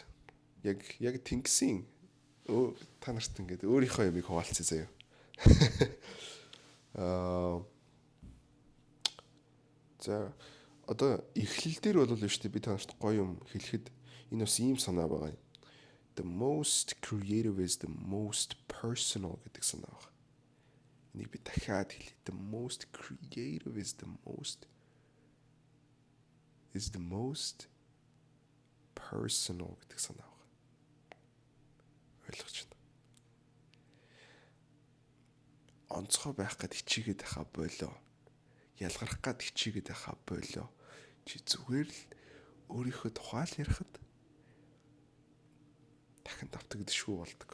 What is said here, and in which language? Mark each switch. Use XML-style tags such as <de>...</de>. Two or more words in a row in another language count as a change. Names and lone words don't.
<mn>Яг тэнгисийн та нарт ингээд өөрийнхөө юмыг хуваалцъя заяа. За одоо эхлэл дээр бол шүү дээ би та нарт гоё юм хэлэхэд энэ бас ийм санаа байгаа юм.</mn> <en>The most creative is the most personal</en> <mn>гэдэг санаа байна. Энийг би дахиад хэлье.</mn> <en>The most creative is the most personal</en> <mn>гэдэг санаа байна. Ойлгож байна. Онцгой байх гэд хичээгээд байхаа болоо. Ялгарах гэд хичээгээд байхаа болоо. Чи зүгээр л өөрийнхөө тухай л ярихад дахин давтагдшгүй болдог.</mn>